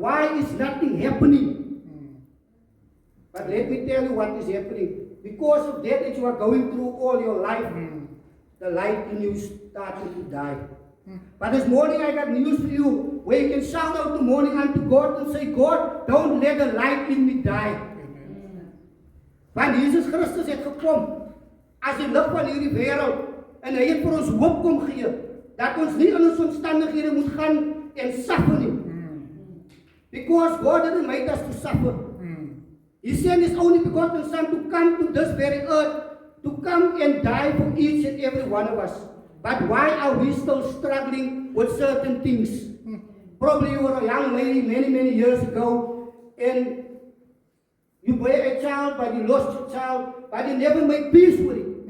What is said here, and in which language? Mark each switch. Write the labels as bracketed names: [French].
[English] Why is nothing happening? But let me tell you what is happening. Because of that you are going through all your life, the light in you started to die. But this morning I got news for you, where you can shout out the morning unto God and say, God, don't let the light in me die. [Afrikaans] Want Jesus Christus het gekom as die lig van hierdie wêreld, en hy het vir ons hoop kom gee dat ons nie in ons omstandighede moet gaan en suffer nie. [English] Because God didn't make us to suffer. He sent His only begotten Son to come to this very earth, to come and die for each and every one of us. But why are we still struggling with certain things? Probably you were a young lady many years ago, and you bear a child, but you lost your child, but you never make peace with it.